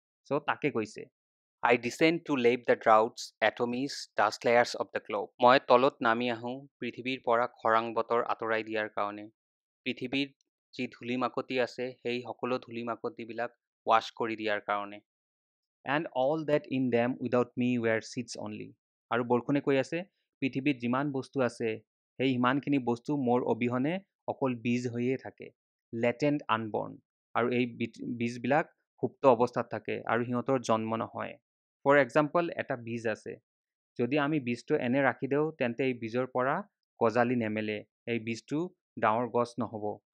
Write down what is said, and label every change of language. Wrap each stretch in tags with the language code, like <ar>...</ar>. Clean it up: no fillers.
<as>চ' তাকে কৈছে</as> <en>I descend to lave the droughts, atomies, dust layers of the globe.</en> <as>মই তলত নামি আহোঁ পৃথিৱীৰ পৰা খৰাং বতৰ আঁতৰাই দিয়াৰ কাৰণে। পৃথিৱীৰ যি ধূলি মাকতি আছে সেই সকলো ধূলি মাকতিবিলাক ৱাছ কৰি দিয়াৰ কাৰণে।</as> <en>And all that in them without me were seeds only.</en> <as>আৰু বৰষুণে কৈ আছে পৃথিৱীত যিমান বস্তু আছে সেই সিমানখিনি বস্তু মোৰ অবিহনে অকল বীজ হৈয়ে থাকে,</as> <en>Latent unborn.</en> <as>আৰু এই বীজবিলাক সুপ্ত অৱস্থাত থাকে আৰু সিহঁতৰ জন্ম নহয়।</as> <en>for example,</en> <as>এটা বীজ আছে, যদি আমি বীজটো এনে ৰাখি দিওঁ তেন্তে এই বীজৰ পৰা গজালি নেমেলে, এই বীজটো ডাঙৰ গছ নহ'ব।</as>